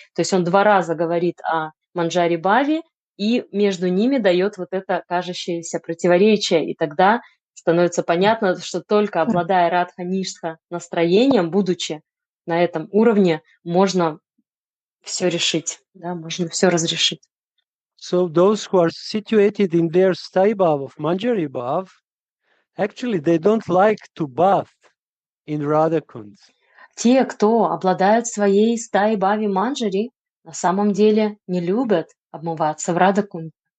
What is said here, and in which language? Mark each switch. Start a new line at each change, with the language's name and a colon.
Russian: То есть он два раза говорит о Манджари Бхаве, и между ними дает вот это кажущееся противоречие, и тогда становится понятно, что только обладая Радха-Ништха настроением, будучи на этом уровне, можно все решить, да, можно все разрешить.
English: So those who are situated in their sthai bhav of Manjari Bhav, actually they don't like to bath in Radha Kund.
Russian: Те, кто обладают своей стаи бхави Манджари, на самом деле не любят обмываться в Радha Kund.